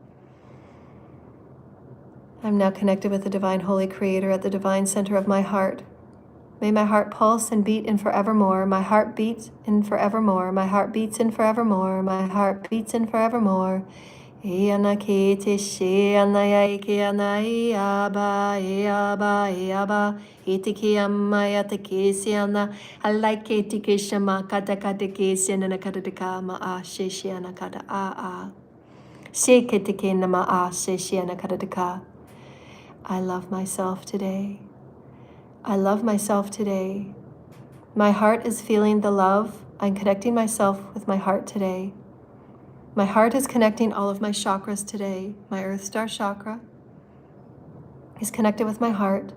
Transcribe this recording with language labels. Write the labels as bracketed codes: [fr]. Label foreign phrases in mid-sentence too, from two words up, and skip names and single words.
[en] I'm now connected with the Divine Holy Creator at the divine center of my heart. May my heart pulse and beat in forevermore. My heart beats in forevermore. My heart beats in forevermore. My heart beats in forevermore. Iana kete she anaya ike anai aba aba aba itiki amaya teki siana alike tiki shama kata kata ke siana kata ka ma a she shiana kata a she ketiki nama a she shiana kata ka. I love myself today. I love myself today. My heart is feeling the love. I'm connecting myself with my heart today. My heart is connecting all of my chakras today. My Earth Star chakra is connected with my heart.